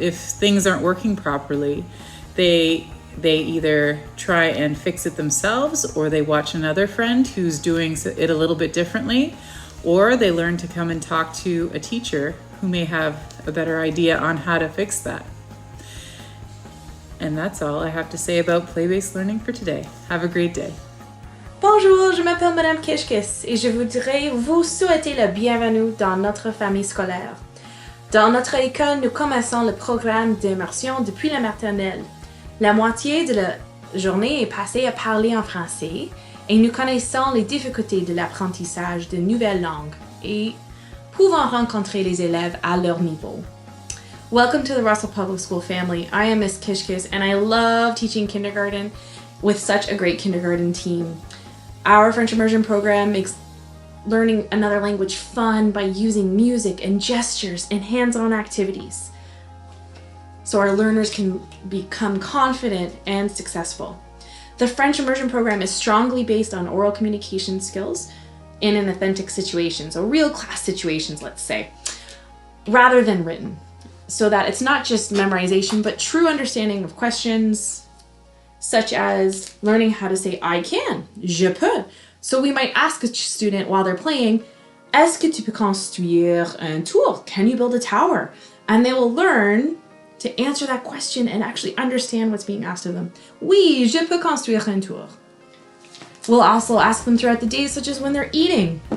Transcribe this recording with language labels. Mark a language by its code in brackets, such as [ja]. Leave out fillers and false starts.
[en] If things aren't working properly, they either try and fix it themselves, or they watch another friend who's doing it a little bit differently, or they learn to come and talk to a teacher who may have a better idea on how to fix that. And that's all I have to say about play-based learning for today. Have a great day. [fr] Bonjour, je m'appelle Madame Kishkis et je voudrais vous souhaiter la bienvenue dans notre famille scolaire. Dans notre école, nous commençons le programme d'immersion depuis la maternelle. La moitié de la journée est passée à parler en français et nous connaissons les difficultés de l'apprentissage de nouvelles langues et pouvons rencontrer les élèves à leur niveau. [en] Welcome to the Russell Public School family. I am Miss Kishkis and I love teaching kindergarten with such a great kindergarten team. Our French immersion program makes learning another language fun by using music and gestures and hands-on activities, so our learners can become confident and successful. The French immersion program is strongly based on oral communication skills in an authentic situations, or real class situations, let's say, rather than written, so that it's not just memorization, but true understanding of questions, such as learning how to say I can, [fr] je peux. [en] So we might ask a student while they're playing, [fr] est-ce que tu peux construire un tour? [en] Can you build a tower? And they will learn to answer that question and actually understand what's being asked of them. [fr] Oui, je peux construire un tour. [en] We'll also ask them throughout the day, such as when they're eating.